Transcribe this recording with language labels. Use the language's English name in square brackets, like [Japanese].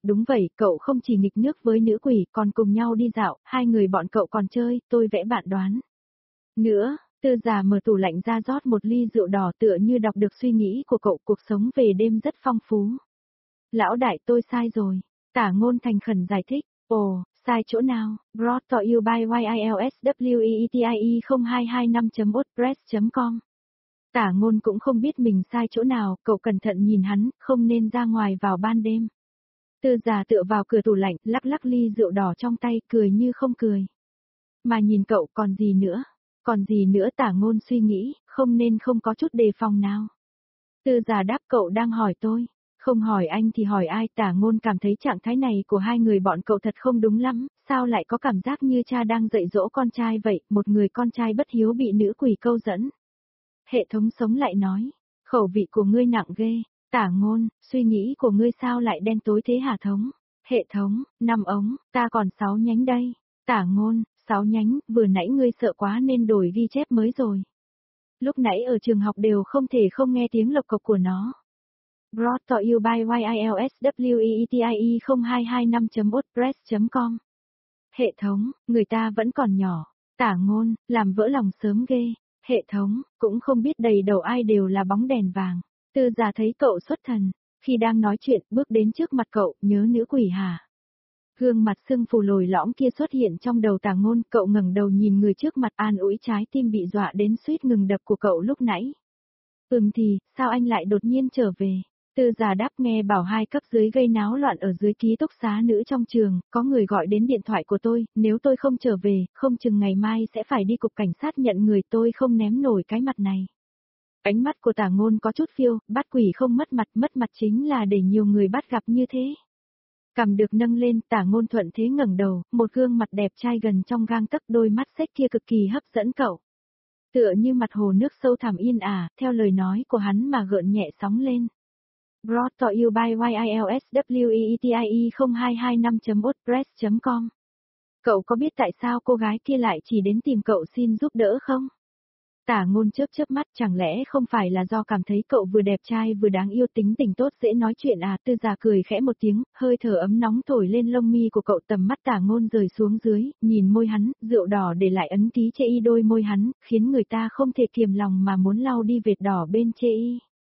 [Vietnamese] Đúng vậy, cậu không chỉ nghịch nước với nữ quỷ, còn cùng nhau đi dạo, hai người bọn cậu còn chơi, tôi vẽ bạn đoán. Nữa, Tư Già mở tủ lạnh ra rót một ly rượu đỏ, tựa như đọc được suy nghĩ của cậu, cuộc sống về đêm rất phong phú. Lão đại, tôi sai rồi, Tả Ngôn thành khẩn giải thích. Ồ, sai chỗ nào? [English] Brought to you by YILSWEETIE0225.wordpress.com. [Vietnamese] Tả Ngôn cũng không biết mình sai chỗ nào, cậu cẩn thận nhìn hắn, không nên ra ngoài vào ban đêm. Tư Già tựa vào cửa tủ lạnh, lắc lắc ly rượu đỏ trong tay, cười như không cười. Mà nhìn cậu còn gì nữa? Còn gì nữa? Tả Ngôn suy nghĩ, không nên không có chút đề phòng nào. Tư Già đáp, cậu đang hỏi tôi. Không hỏi anh thì hỏi ai? Tả Ngôn cảm thấy trạng thái này của hai người bọn cậu thật không đúng lắm, sao lại có cảm giác như cha đang dạy dỗ con trai vậy, một người con trai bất hiếu bị nữ quỷ câu dẫn. Hệ thống sống lại nói, khẩu vị của ngươi nặng ghê, Tả Ngôn, suy nghĩ của ngươi sao lại đen tối thế hả thống? Hệ thống, năm ống, ta còn 6 nhánh đây. Tả Ngôn, 6 nhánh, vừa nãy ngươi sợ quá nên đổi ghi chép mới rồi. Lúc nãy ở trường học đều không thể không nghe tiếng lộc cộc của nó. [English] Brought to you by YILSWEETIE0225.wordpress.com. [Vietnamese] Hệ thống, người ta vẫn còn nhỏ. Tả Ngôn, làm vỡ lòng sớm ghê. Hệ thống, cũng không biết đầy đầu ai đều là bóng đèn vàng. Tư Già thấy cậu xuất thần, khi đang nói chuyện, bước đến trước mặt cậu, nhớ nữ quỷ hả? Gương mặt xương phù lồi lõm kia xuất hiện trong đầu Tả Ngôn, cậu ngẩng đầu nhìn người trước mặt an ủi trái tim bị dọa đến suýt ngừng đập của cậu lúc nãy. Ừm thì, sao anh lại đột nhiên trở về? Tư Già đáp, nghe bảo hai cấp dưới gây náo loạn ở dưới ký túc xá nữ trong trường, có người gọi đến điện thoại của tôi, nếu tôi không trở về, không chừng ngày mai sẽ phải đi cục cảnh sát nhận người, tôi không ném nổi cái mặt này. Ánh mắt của Tả Ngôn có chút phiêu, bắt quỷ không mất mặt, mất mặt chính là để nhiều người bắt gặp như thế. Cằm được nâng lên, Tả Ngôn thuận thế ngẩng đầu, một gương mặt đẹp trai gần trong gang tấc, đôi mắt sách kia cực kỳ hấp dẫn cậu. Tựa như mặt hồ nước sâu thẳm yên ả, theo lời nói của hắn mà gợn nhẹ sóng lên. [English] Brought to you by YILSWEETIE0225.wordpress.com. [Vietnamese] Cậu có biết tại sao cô gái kia lại chỉ đến tìm cậu xin giúp đỡ không? Tả Ngôn chớp chớp mắt, chẳng lẽ không phải là do cảm thấy cậu vừa đẹp trai vừa đáng yêu, tính tình tốt dễ nói chuyện à? Tư Già cười khẽ một tiếng, hơi thở ấm nóng thổi lên lông mi của cậu, tầm mắt Tả Ngôn rời xuống dưới, nhìn môi hắn, rượu đỏ để lại ấn ký chê y đôi môi hắn, khiến người ta không thể kiềm lòng mà muốn lau đi vệt đỏ bên chê y.